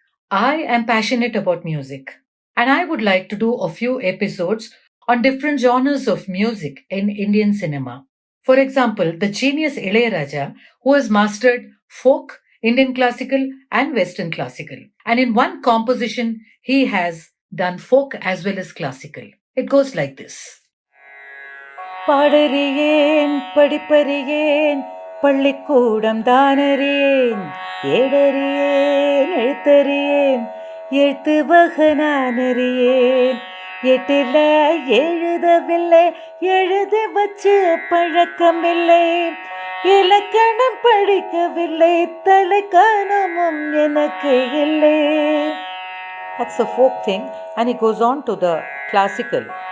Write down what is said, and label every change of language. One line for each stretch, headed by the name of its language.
English: I am passionate about music, and I would like to do a few episodes on different genres of music in Indian cinema. For example, the genius Ilayaraja, who has mastered folk, Indian classical, and Western classical. And in one composition, he has done folk as well as classical. It goes like this.
Tamil: பாடறியேன் படிப்பறியேன் பள்ளிக்கூடம் தானறியேன் ஏடறியேன் எழுத்தறியேன் எழுத்து வகனானறியேன் எட்டில எழுதவில்லை எழுதி வச்சு பழக்கமில்லை இலக்கணம் படிக்கவில்லை தலைக்கணமும் எனக்கு இல்லை.
English: That's the folk thing, and he goes on to the classical.